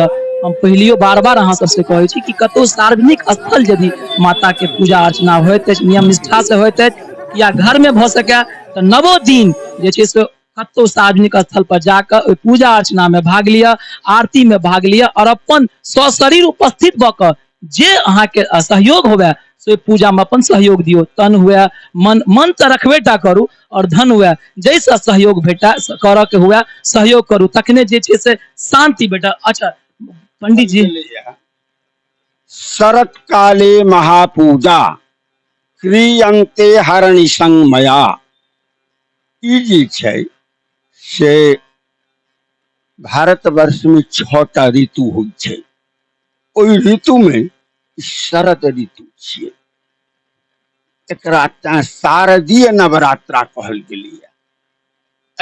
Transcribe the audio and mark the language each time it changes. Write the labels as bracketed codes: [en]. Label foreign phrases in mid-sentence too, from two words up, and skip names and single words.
[mai] हम पहलियो बार बार अहाँ सबसे कहै छी कि कतौ सार्वजनिक स्थल यदि माता के पूजा अर्चना होइत अछि, नियम निष्ठा से होइत अछि, या घर में भ सके तो नवो दिन जे छै से कतौ सार्वजनिक स्थल पर जाकर पूजा अर्चना में भाग लिया, आरती में भाग लिया और अपन सशरीर उपस्थित भऽ कऽ जे अहाँ के सहयोग होवे से पूजा में अपन सहयोग दियो। तन हुए मन तऽ रखबेटा करू और धन हुए जैसा सहयोग भेटा करऽ के हुए सहयोग करू, तखने जे छै से शांति भेटा। अच्छा पंडित जी, [sa] शरत काले महापूजा क्रियन्ते हरणि संगमया। [mai] ई जे छै से भारतवर्ष में 6टा ऋतु होइ छै। ओहि ऋतु में शरद ऋतु छियै। एकरा तें शारदीय नवरात्रा कहल गेलैया।